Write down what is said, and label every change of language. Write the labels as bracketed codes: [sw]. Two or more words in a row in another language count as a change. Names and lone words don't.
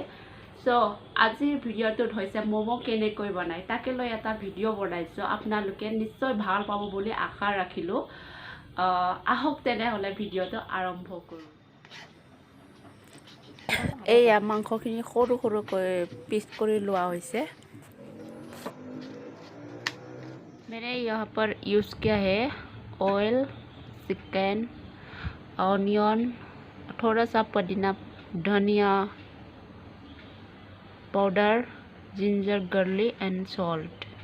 [as] সো আজিৰ ভিডিওটোত হৈছে মোমো কেনেকৈ বনাই তাকে লৈ এটা ভিডিও বনাইছো। আপোনালোকে নিশ্চয় ভাল পাব বুলি আশা ৰাখিলো। আহক তেনেহলে ভিডিওটো আৰম্ভ কৰো। এই মাংসখিনি সৰু সৰুকৈ পিচ কৰি লোৱা হৈছে। [hi] मैंने यहाँ पर यूज़ किया है ऑयल, चिकन, ऑनियन, थोड़ा सा पुदीना, धनिया पाउडर, [en] ginger garlic and salt.